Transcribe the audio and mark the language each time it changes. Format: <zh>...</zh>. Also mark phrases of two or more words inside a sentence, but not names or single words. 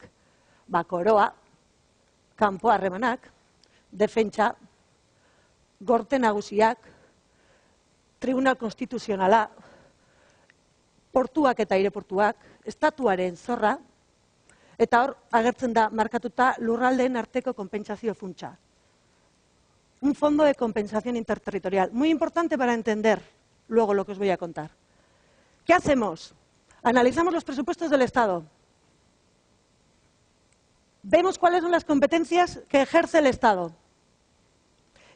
<eu>Koroa, kanpo harremanak, defentsa, gorte nagusiak, tribunal konstituzionala, portuak eta aireportuak, estatuaren zorra, eta hor agertzen da markatuta lurraldeen arteko konpentsazio funtsa.</eu> <es>Un fondo de compensación interterritorial, muy importante para entender luego lo que os voy a contar. ¿Qué hacemos? Analizamos los presupuestos del Estado. Vemos cuáles son las competencias que ejerce el Estado.</es>